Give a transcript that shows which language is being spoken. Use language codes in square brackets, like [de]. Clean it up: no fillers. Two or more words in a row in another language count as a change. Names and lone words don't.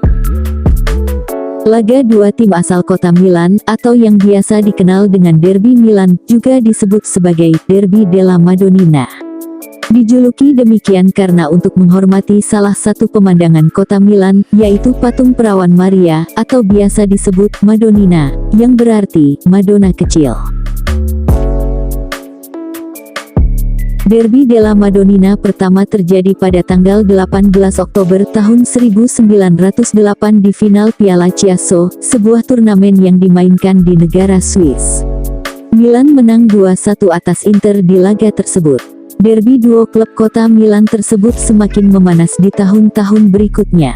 [id] Laga dua tim asal kota Milan, atau yang biasa dikenal dengan Derby Milan, juga disebut sebagai Derby della Madonnina. Dijuluki demikian karena untuk menghormati salah satu pemandangan kota Milan, yaitu patung perawan Maria, atau biasa disebut Madonnina, yang berarti Madonna kecil. Derby della Madonnina pertama terjadi pada tanggal 18 Oktober tahun 1908 di final Piala Chiasso, sebuah turnamen yang dimainkan di negara Swiss. Milan menang 2-1 atas Inter di laga tersebut. Derby duo klub kota Milan tersebut semakin memanas di tahun-tahun berikutnya.